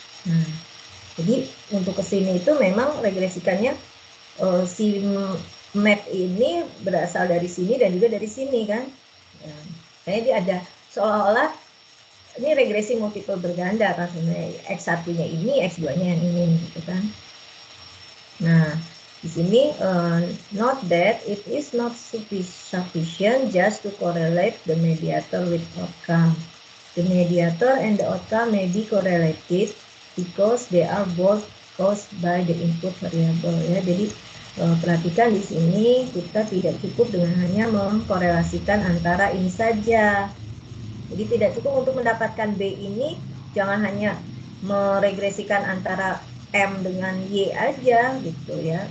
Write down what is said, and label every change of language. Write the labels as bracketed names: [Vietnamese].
[Indonesian] Nah, jadi untuk kesini itu memang regresikannya si map ini berasal dari sini dan juga dari sini kan. Ya, kayaknya dia ada seolah-olah ini regresi multiple berganda kan sebenarnya, X1-nya ini, X2-nya yang ini gitu kan. Nah, Di sini [English] note that it is not sufficient just to correlate the mediator with outcome. The mediator and the outcome may be correlated because they are both caused by the input variable ya. [Indonesian] Jadi perhatikan di sini kita tidak cukup dengan hanya mengkorelasikan antara ini saja. Jadi tidak cukup untuk mendapatkan B ini, jangan hanya meregresikan antara M dengan Y aja gitu ya.